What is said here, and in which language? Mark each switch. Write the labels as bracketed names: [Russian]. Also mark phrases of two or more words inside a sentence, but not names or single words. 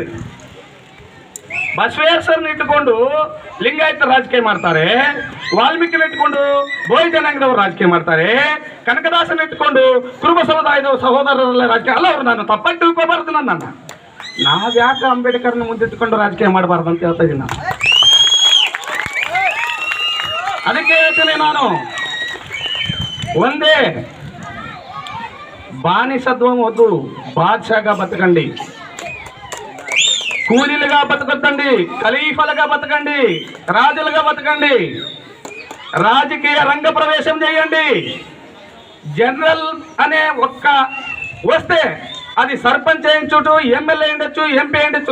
[Kannada] ಬಸವೇಶ್ವರನ್ನ ಇಟ್ಟುಕೊಂಡು ಲಿಂಗಾಯತ ರಾಜಕೀಯ ಮಾಡ್ತಾರೆ, ವಾಲ್ಮೀಕಿನ ಇಟ್ಕೊಂಡು ಬೋಯಿ ಜನಾಂಗದವರು ರಾಜಕೀಯ ಮಾಡ್ತಾರೆ, ಕನಕದಾಸನ ಇಟ್ಕೊಂಡು ಕುರುಬ ಸಮುದಾಯದ ಸಹೋದರರೆಲ್ಲ ರಾಜಕೀಯ ಅಲ್ಲ. ಅವ್ರು ನಾನು ತಪ್ಪಾಗಿ ತಿಳ್ಕೊಬಾರ್ದು. ನಾವ್ಯಾಕೆ ಅಂಬೇಡ್ಕರ್ನ ಮುಂದಿಟ್ಟುಕೊಂಡು ರಾಜಕೀಯ ಮಾಡಬಾರ್ದು ಅಂತ ಹೇಳ್ತಾ ಇದ್ದೀನಿ ನಾನು. ಅದಕ್ಕೆ ಹೇಳ್ತೀನಿ ನಾನು, ಒಂದೇ [Telugu] బానిసత్వం వద్దు, బాద్షాగా బతకండి, కూలీలుగా బతకొద్దండి, ఖలీఫలుగా బతకండి, రాజులుగా బతకండి, రాజకీయ రంగ ప్రవేశం చేయండి. జనరల్ అనే ఒక్క వస్తే అది సర్పంచ్ అయ్యొచ్చు, ఎమ్మెల్యే ఉండొచ్చు, ఎంపీ ఉండొచ్చు.